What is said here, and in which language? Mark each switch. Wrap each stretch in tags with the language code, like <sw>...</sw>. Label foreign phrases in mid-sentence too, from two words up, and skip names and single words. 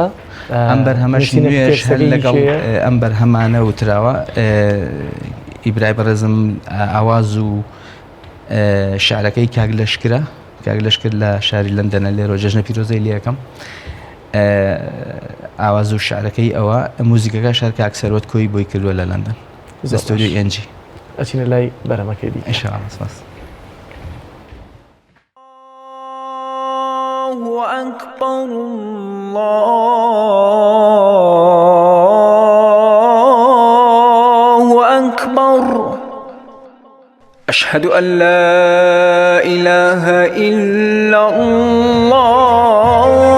<ckb>ئەم بەرهەمەش نوێژ هەر لەگەڵ ئەم بەرهەمانە وتراوە ئیبرای بەڕێزم ئاواز و شعرەکەی کاک لەشکر لە شاری لەندەنە لێرە جەژنە پیرۆزەی لێ یەکەم ئاواز و شعرەکەی ئەوە موزیکەکە شار کاک سەرۆت کۆی بۆی کردووە لە لەندەن ئەستۆدیۆ ئێنجی ئەچینە لای بەرهەمەکەی دی ئینشاءالله سپاس</ckb> <ar>الله أكبر الله أكبر أشهد أن لا إله إلا الله</ar>